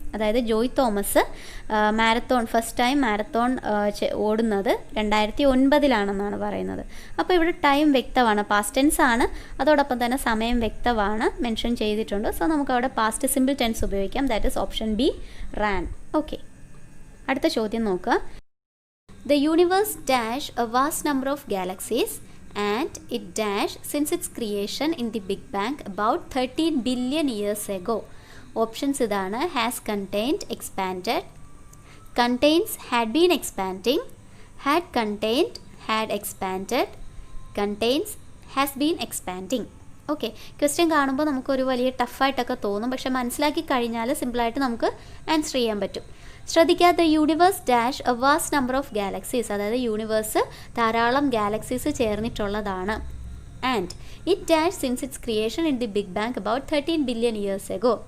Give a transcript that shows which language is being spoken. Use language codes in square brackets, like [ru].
[ml] അതായത് Joy Thomas marathon first time marathon ഓടുന്നത് 2009 പറയുന്നത്. അപ്പോൾ ഇവിടെ ടൈം വ്യക്തമാണ്, പാസ്റ്റ് ടെൻസ് ആണ്, അതോടൊപ്പം തന്നെ സമയം വ്യക്തമാണ്, മെൻഷൻ ചെയ്തിട്ടുണ്ട്. സോ നമുക്ക് അവിടെ പാസ്റ്റ് സിമ്പിൾ ടെൻസ് ഉപയോഗിക്കാം. That is option B, Rann. Okay, അടുത്ത ചോദ്യം നോക്കുക. [en] The universe dash a vast number of galaxies and it dash since its creation in the Big Bang about 13 billion years ago. [ml] Options ഇതാണ്: has contained, expanded, contains, had been expanding, had contained, had expanded, contains, has been expanding. Okay, question കാണുമ്പോൾ നമുക്കൊരു വലിയ ടഫായിട്ടൊക്കെ തോന്നും, പക്ഷെ മനസ്സിലാക്കി കഴിഞ്ഞാൽ സിമ്പിളായിട്ട് നമുക്ക് ആൻസർ ചെയ്യാൻ പറ്റും. ശ്രദ്ധിക്കുക, the universe dash A vast number of galaxies, അതായത് യൂണിവേഴ്സ് ധാരാളം galaxies ചേർന്നിട്ടുള്ളതാണ്. And it dash since it's creation in the big bang about 13 billion years ago.